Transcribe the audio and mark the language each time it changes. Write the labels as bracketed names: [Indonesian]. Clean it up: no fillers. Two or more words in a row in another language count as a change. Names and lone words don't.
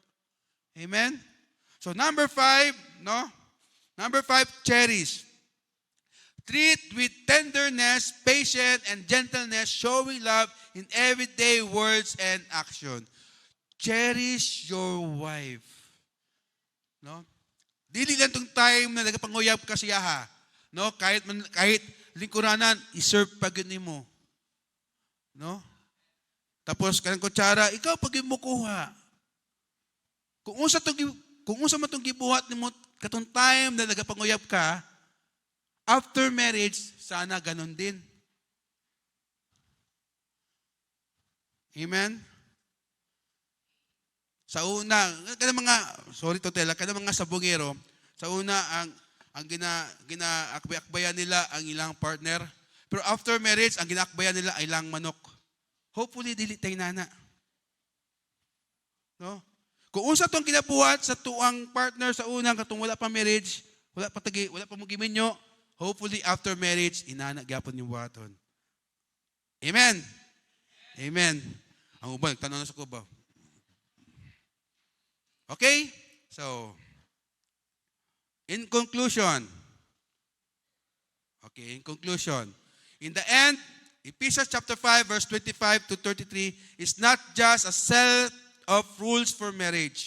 [English] Amen? So number 5, no? Number 5, cherish. Treat with tenderness, patience, and gentleness, showing love in everyday words and action. Cherish your wife. No? [Cebuano] Dili lang tong time na nagapanguyab ka siya ha. No? Kahit lingkuranan, iserve pag yun mo. No? Tapos kanang kutsara, ikaw pag yun mo kuha. Kung unsa man tong gibuhat nimo katong time na nagapanguyab ka, [English] after marriage, [Filipino] sana ganon din. [English] Amen? [Cebuano] Sa una, kanang mga sabongero, sa una ang ginaakbayan nila ang ilang partner. Pero [English] after marriage, [Cebuano] ang ginaakbayan nila ay ilang manok. Hopefully, dili tay nana. No? Kung unsa tong kinabuhat sa tuang partner sa unang katong wala pa marriage, wala pa mo giminyo, [English] hopefully after marriage [Cebuano] inana gyapon yung buhaton. [English] Amen. Amen. [Cebuano] Ang uban nagtanaw na sa kuba. [English] Okay? So, in conclusion, in the end, Ephesians chapter 5, verse 25 to 33 is not just a set of rules for marriage.